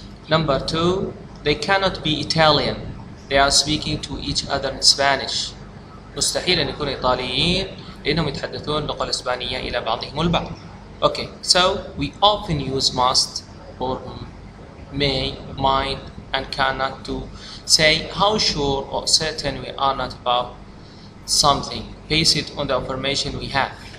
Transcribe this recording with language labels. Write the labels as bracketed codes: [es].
[en] Number 2, they cannot be Italian. They are speaking to each other in Spanish. [ar] مستحيل أن يكونوا إيطاليين لأنهم يتحدثون اللغة الإسبانية إلى بعضهم البعض. [en] Okay, so we often use must or may, might, and cannot to say how sure or certain we are not about something based on the information we have.